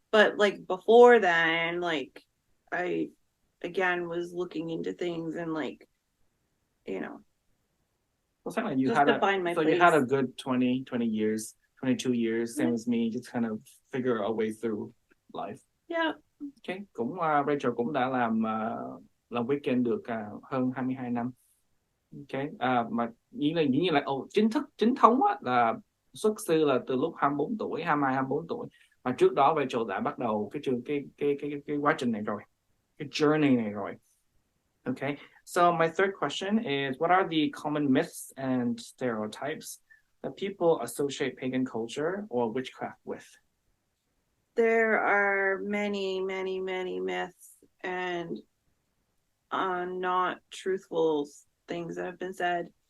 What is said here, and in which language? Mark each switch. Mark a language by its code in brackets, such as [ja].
[en] But like before then, like I again was looking into things and like, you know. Well, it's like you had a good 20 years, 22 years, same as me, just kind of figure our way through life. Yeah. Okay. [vi] Cũng Rachel cũng đã làm Wiccan được hơn 22 năm. Okay. Mà dĩ nhiên là chính thống á, là xuất sư là từ lúc 24 tuổi, 24 tuổi. Mà trước đó Rachel đã bắt đầu cái quá trình này rồi, cái journey này rồi. [en] Okay. So my third question is, what are the common myths and stereotypes that people associate pagan culture or witchcraft with? There are many, many, many myths and not truthful things that have been said.